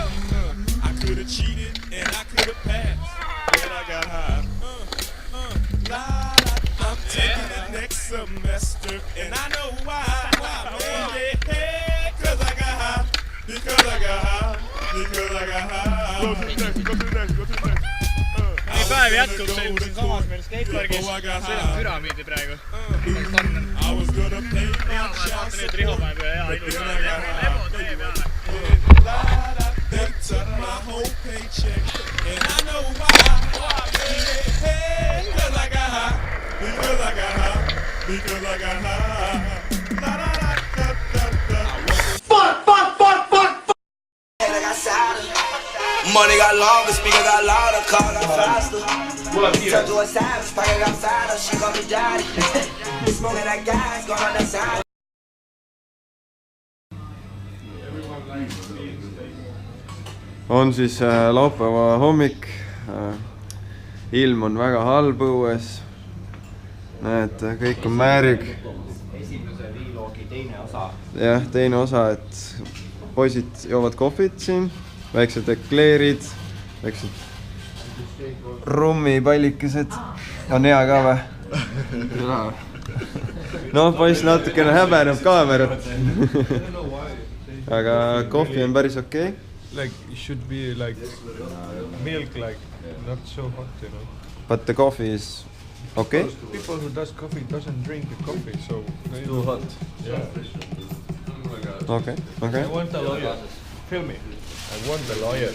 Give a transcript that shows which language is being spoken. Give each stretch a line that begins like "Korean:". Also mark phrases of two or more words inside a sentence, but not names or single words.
English: I could've cheated and I could've passed, but I got high. I'm taking it next semester, and I know why, man, yeah, cause I got high, because I got high, because I got high. Go to the next.
Estonian: Nii päev jätkub siin samas meil skatepargis. Sõidab püramiidi praegu.
English: I was gonna pay my
Estonian: Vaata nüüd Riho päev ja hea ilus. Lebo tee peale.
English: They took my whole paycheck, and I know why, yeah, cause I got high, because I got high, because I got high. Money got longer, speaker got louder, car got faster. Turn to a savage, pocket got fatter, she call me daddy. Smoking that gas, going on that side.
Estonian: On siis laupäeva hommik. Ilm on väga halb õues. Näed, kõik on määrig. Esimese Vlogi teine osa. Jah, teine osa, et poisid joovad kohvit siin. Väiksed ekleerid, väiksed rummipallikesed. On hea ka või? No, poiss natukene häbeneb kaamerat. Aga kohvi on päris okei.
English: Like, it should be like milk, like not so hot, you know. But the coffee is okay? People who does coffee doesn't drink the coffee, so... Too hot. Yeah. Okay, okay. I want a lawyer. Film me. I want the lawyer.